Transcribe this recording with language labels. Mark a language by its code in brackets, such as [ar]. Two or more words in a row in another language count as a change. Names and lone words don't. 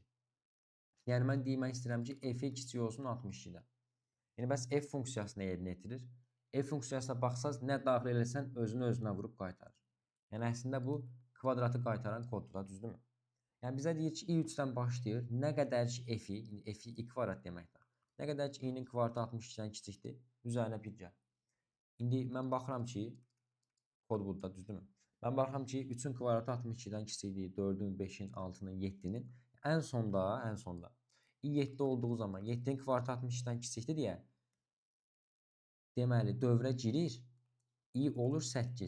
[az] Yəni mən demək istəyirəm ki, f-i kiçik olsun 62-dən. Yəni bəs f funksiyasını yerinə yetirir. F funksiyasına baxsaz, nə daxil eləsən özünü özünə vurub qaytarır. Yəni əslində bu kvadratı qaytaran koddur da, düzdürmü? Yəni bizə deyir ki, i3-dən başlayır. Nə qədər ki f-i, f-i i kvadrat deməkdir. Nə qədər ki i-nin kvadratı 62-dən kiçikdir, üzərinə 1 gəl. İndi mən baxıram ki, kod burada, düzdürmü? Mən baxıram ki, 3-ün kvadratı 62-dən kiçikdir, 4-ün, 5-in, 6-nın, 7-nin. Ən sonda i7 olduğu zaman 7-nin kvadratı 62-dən kiçikdir deyə deməli, dövrə girir, i olur 8.